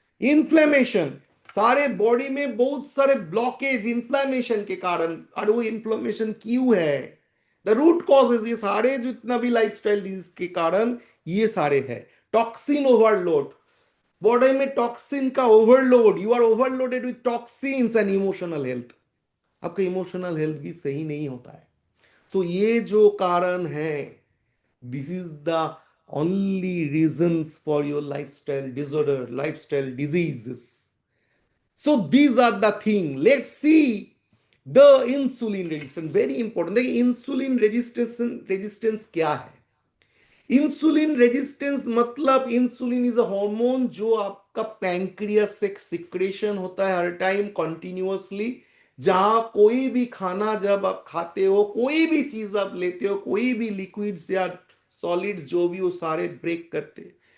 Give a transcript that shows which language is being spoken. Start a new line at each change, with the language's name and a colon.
Hindi: Inflammation, सारे body में बहुत सारे ब्लॉकेज इन्फ्लेमेशन के कारण, और वो इन्फ्लेमेशन क्यों है,
English: the root causes,
Hindi: ये सारे जितना भी लाइफस्टाइल डिजीज के कारण ये सारे है।
English: toxin overload,
Hindi: बॉडी में टॉक्सिन का overload,
English: You are overloaded with toxins.
Hindi: And emotional health, आपका इमोशनल हेल्थ भी सही नहीं होता है। तो ये जो कारण है,
English: this is the only reasons for your lifestyle disorder, lifestyle diseases. So these are the thing. Let's see the insulin resistance, very important।
Hindi: देखिए इंसुलिन रेजिस्टेंस क्या है। इंसुलिन रेजिस्टेंस मतलब
English: insulin is a hormone
Hindi: जो आप आपका pancreas से secretion होता है हर टाइम कंटिन्यूअसली, जहां कोई भी खाना जब आप खाते हो, कोई भी चीज आप लेते हो, कोई भी लिक्विड्स या सॉलिड्स जो भी, वो सारे ब्रेक करते हैं।